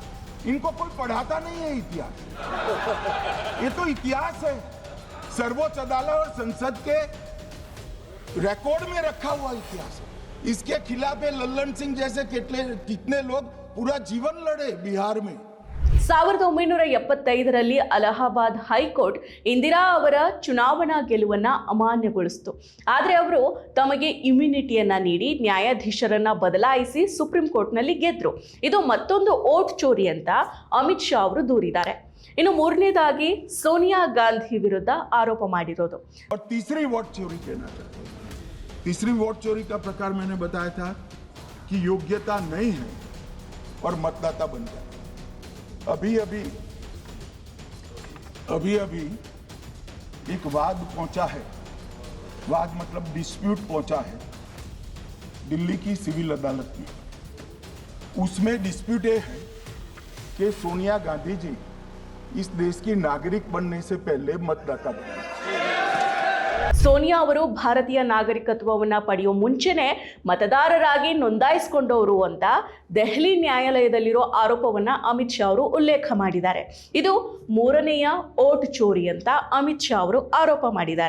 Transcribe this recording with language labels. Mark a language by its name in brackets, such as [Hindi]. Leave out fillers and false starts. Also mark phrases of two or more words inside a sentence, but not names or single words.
[Hindi] इनको कोई पढ़ाता नहीं है इतिहास। ये तो इतिहास है, सर्वोच्च अदालत और संसद के रिकॉर्ड में रखा हुआ इतिहास है। इसके खिलाफ लल्लन सिंह जैसे कितने लोग पूरा जीवन लड़े बिहार में। [Kannada] 1975ರಲ್ಲಿ ಅಲಹಾಬಾದ್ ಹೈಕೋರ್ಟ್ ಇಂದಿರಾ ಅವರ ಚುನಾವಣಾ ಗೆಲುವನ್ನ ಅಮಾನ್ಯಗೊಳಿಸಿತು. ಆದರೆ ಅವರು ತಮಗೆ ಇಮ್ಯುನಿಟಿಯನ್ನ ನೀಡಿ ನ್ಯಾಯಾಧೀಶರನ್ನ ಬದಲಾಯಿಸಿ ಸುಪ್ರೀಂ ಕೋರ್ಟ್ನಲ್ಲಿ ಗೆದ್ರು. ಇದು ಮತ್ತೊಂದು [Hindi] वोट चोरी [Kannada] ಅಂತ ಅಮಿತ್ ಶಾ ಅವರು ದೂರಿದ್ದಾರೆ. ಇನ್ನು ಮೂರನೇದಾಗಿ ಸೋನಿಯಾ ಗಾಂಧಿ ವಿರುದ್ಧ ಆರೋಪ ಮಾಡಿರೋದು. [Hindi] और तीसरी वोट चोरी कहना चाहते हैं। तीसरी वोट चोरी का प्रकार मैंने बताया था कि योग्यता नहीं है और मतदाता बन जाए। अभी अभी एक वाद पहुंचा है, वाद मतलब डिस्प्यूट पहुंचा है दिल्ली की सिविल अदालत में। उसमें डिस्प्यूट ये है कि सोनिया गांधी जी इस देश की नागरिक बनने से पहले मतदाता बने। [Kannada] ಸೋನಿಯಾ ಅವರು ಭಾರತೀಯ ನಾಗರಿಕತ್ವವನ್ನ ಪಡೆಯುವ ಮುಂಚೆನೆ ಮತದಾರರಾಗಿ ನೋಂದಾಯಿಸಿಕೊಂಡವರು ಅಂತ ದೆಹಲಿ ನ್ಯಾಯಾಲಯದಲ್ಲಿರೋ ಆರೋಪವನ್ನ ಅಮಿತ್ ಶಾ ಅವರು ಉಲ್ಲೇಖ ಮಾಡಿದ್ದಾರೆ. ಇದು 3ನೇಯ [Hindi] वोट चोरी [Kannada] ಅಂತ ಅಮಿತ್ ಶಾ ಅವರು ಆರೋಪ ಮಾಡಿದ್ದಾರೆ.